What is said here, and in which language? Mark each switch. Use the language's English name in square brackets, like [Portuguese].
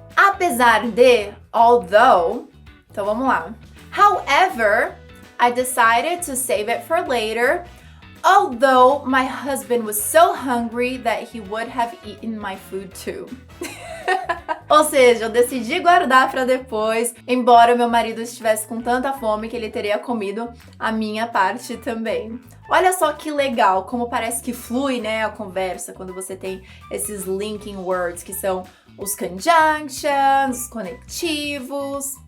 [Portuguese] Apesar de, although, então vamos lá. [English] However, I decided to save it for later, although my husband was so hungry that he would have eaten my food too. [Portuguese] Ou seja, eu decidi guardar para depois, embora meu marido estivesse com tanta fome que ele teria comido a minha parte também. Olha só que legal, como parece que flui, né, a conversa quando você tem esses linking words, que são os conjunctions, os conectivos.